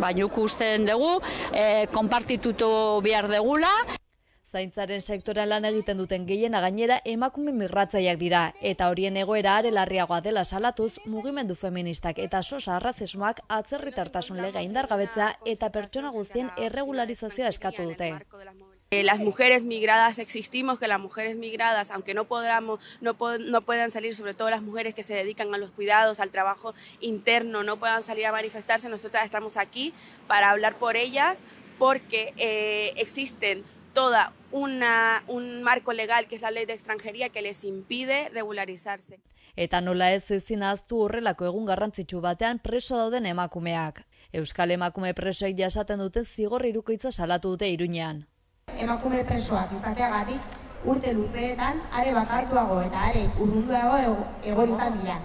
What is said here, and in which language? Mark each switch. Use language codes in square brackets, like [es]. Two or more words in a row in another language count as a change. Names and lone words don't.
[eu] Baina ikusten dugu, konpartitutu behar degula. Zaintzaren sektoran lan egiten duten gehiena gainera emakume migratzaileak dira, eta horien egoera are larriagoa dela salatuz, mugimendu feministak eta sosa arrazismoak atzerritartasun legea indargabetzea eta pertsona guztien erregularizazioa eskatu dute. [es] Las mujeres migradas existimos, que las mujeres migradas, aunque no puedan salir, sobre todo las mujeres que se dedican a los cuidados, al trabajo interno, no puedan salir a manifestarse, nosotras estamos aquí para hablar por ellas, porque existen toda un marco legal, que es la ley de extranjería, que les impide regularizarse. [eu] Eta nola ez ezin ahaztu horrelako egun garrantzitsu batean preso dauden emakumeak. Euskal emakume presoek jasaten duten zigor hirukoitza salatu dute Iruñean. Emakume presoak izateagatik urte luzeetan are bakartuago eta are urrunduago egon izan dira.